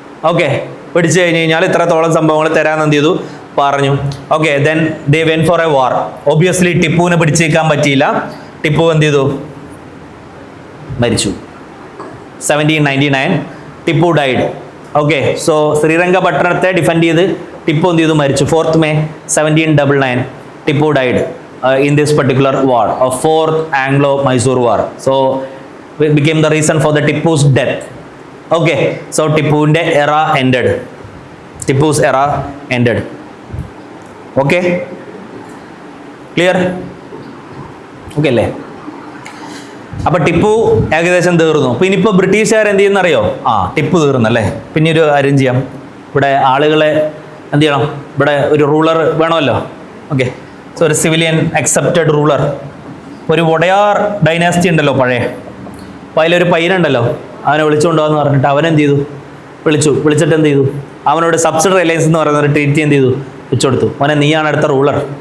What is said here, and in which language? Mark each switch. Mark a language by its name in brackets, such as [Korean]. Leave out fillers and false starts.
[Malayalam] Okay, പിടിച്ചു കഴിഞ്ഞ് കഴിഞ്ഞാൽ ഇത്രത്തോളം സംഭവങ്ങൾ തരാമെന്ന് എന്ത് ചെയ്തു? പറഞ്ഞു. [English] Okay, then they went for a war. Obviously [Malayalam] ടിപ്പുവിനെ പിടിച്ചേക്കാൻ പറ്റിയില്ല. ടിപ്പു എന്ത് ചെയ്തു? മരിച്ചു. 1799 [English] Tipu died. [Malayalam] Okay, so ശ്രീരംഗപട്ടണത്തെ defend ചെയ്ത് ടിപ്പു എന്ത് ചെയ്തു? മരിച്ചു. [English] 4th May 1799 Tipu died in this particular war of 4th Anglo-Mysore war. So it became the reason for the Tipu's death. Okay, so Tipu's era ended. Tipu's era ended. Okay, clear? [Malayalam] Okay അല്ലേ? അപ്പൊ ടിപ്പു ഏകദേശം തീർന്നു. അപ്പൊ ഇനിയിപ്പോ ബ്രിട്ടീഷുകാർ എന്ത് ചെയ്യുന്നറിയോ? ടിപ്പു തീർന്നല്ലേ. പിന്നെ ഒരു കാര്യം ചെയ്യാം, ഇവിടെ ആളുകളെ എന്ത് ചെയ്യണം, ഇവിടെ ഒരു റൂളർ വേണമല്ലോ. ഓക്കെ, സോ ഒരു സിവിലിയൻ അക്സെപ്റ്റഡ് റൂളർ. ഒരു വൊഡയാർ ഡൈനാസ്റ്റി ഉണ്ടല്ലോ പഴയ, അപ്പോൾ അതിലൊരു പയ്യനുണ്ടല്ലോ, അവനെ വിളിച്ചുകൊണ്ടുപോകാന്ന് പറഞ്ഞിട്ട് അവനെന്ത് ചെയ്തു, വിളിച്ചിട്ട് എന്ത് ചെയ്തു, അവനോട് സബ്സിഡറി അലയൻസ് എന്ന് പറയുന്ന ഒരു ട്രീറ്റി എന്ത് ചെയ്തു, വെച്ചുകൊടുത്തു. അവനെ നീയാണ് അടുത്ത റൂളർ.